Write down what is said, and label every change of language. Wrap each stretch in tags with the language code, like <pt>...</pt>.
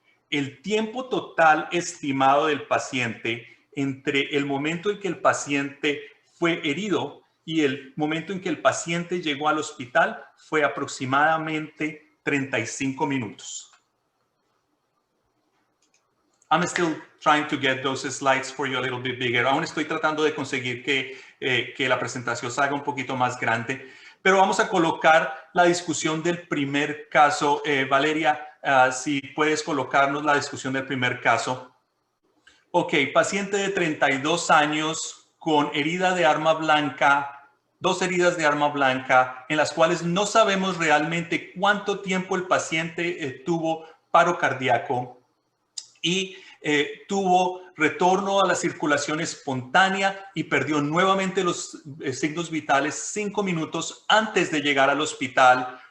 <es>El tiempo total estimado del paciente entre el momento en que el paciente fue herido y el momento en que el paciente llegó al hospital fue aproximadamente 35 minutos.</es> <en>I'm still trying to get those slides for you a little bit bigger.</en> <es>Aún estoy tratando de conseguir que la presentación se haga un poquito más grande, pero vamos a colocar la discusión del primer caso. Valeria, si puedes colocarnos la discusión del primer caso. Ok, paciente de 32 años con herida de arma blanca, 2 heridas de arma blanca, en las cuales no sabemos realmente cuánto tiempo el paciente tuvo paro cardíaco y tuvo retorno a la circulación espontánea y perdió nuevamente los signos vitales 5 minutos antes de llegar al hospital.</es>